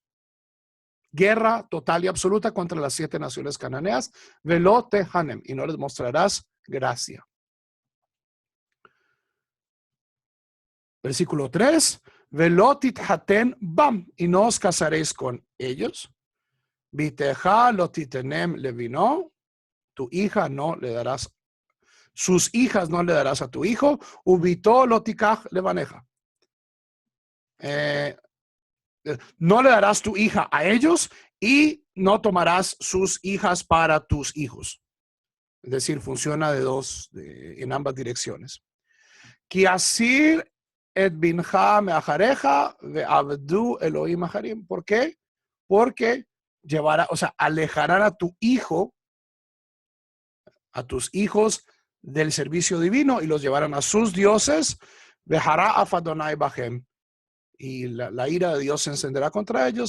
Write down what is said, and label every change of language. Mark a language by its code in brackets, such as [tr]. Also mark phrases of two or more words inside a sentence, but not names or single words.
[es] Guerra total y absoluta contra las 7 naciones cananeas, [he] ולא תחנם, [es] y no les mostrarás gracia. Versículo 3, [he] ולא תתחתן בם, [es] y no os casaréis con ellos. [he] בתך לא תתן לבנו, [es] tu hija no le darás, sus hijas no le darás a tu hijo, [he] ובתו לא תקח לבנך. [es] No le darás tu hija a ellos y no tomarás sus hijas para tus hijos. Es decir, funciona en ambas direcciones. [he] כי יסיר את בנך מאחרי ועבדו אלהים אחרים. [es] ¿Por qué? Porque alejarán a tu hijo, a tus hijos del servicio divino y los llevarán a sus dioses. [he] וחרה אף יהוה בהם. [es] Y la ira de Dios se encenderá contra ellos.